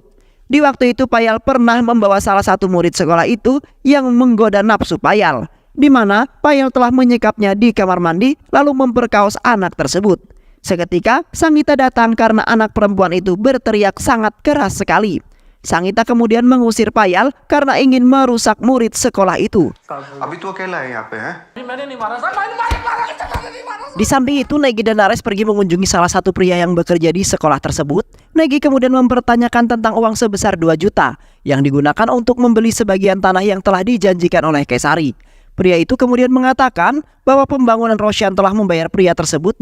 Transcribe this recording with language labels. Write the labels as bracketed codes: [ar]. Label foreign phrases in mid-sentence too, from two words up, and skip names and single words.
[id] Di waktu itu Payal pernah membawa salah satu murid sekolah itu yang menggoda nafsu Payal, di mana Payal telah menyekapnya di kamar mandi lalu memperkaos anak tersebut. Seketika Sangita datang karena anak perempuan itu berteriak sangat keras sekali. Sangita kemudian mengusir Payal karena ingin merusak murid sekolah itu. [hi] अभी तो अकेला है यहाँ पे है [id] Di samping itu Negi dan Nares pergi mengunjungi salah satu pria yang bekerja di sekolah tersebut. Negi kemudian mempertanyakan tentang uang sebesar 2 juta yang digunakan untuk membeli sebagian tanah yang telah dijanjikan oleh Kesari. Pria itu kemudian mengatakan bahwa pembangunan Roshan telah membayar pria tersebut.